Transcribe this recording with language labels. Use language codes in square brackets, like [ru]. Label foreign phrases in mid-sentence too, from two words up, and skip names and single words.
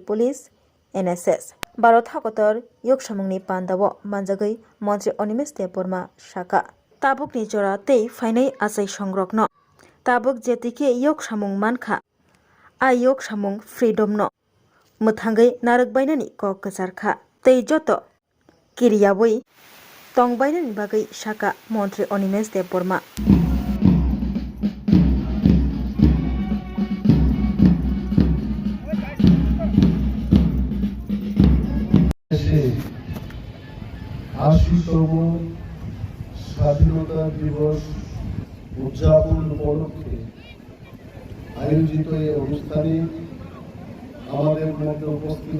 [trp] Police NSS Barot hakotor yok samungni pandabo manjagoi Mantri Onimesh Deborma Saka tabuk ni jora tei fainai asai songrokno tabuk jetike yok samung mankha ayok samung freedom no muthangai narokbainani kok kacharkha tei joto kiriyaboi tongbainani bagai saka Mantri Onimesh Deborma [bn] আশিতম স্বাধীনতা দিবস উদযাপন উপলক্ষে আয়োজিত এই অনুষ্ঠানে আমাদের মধ্যে উপস্থিত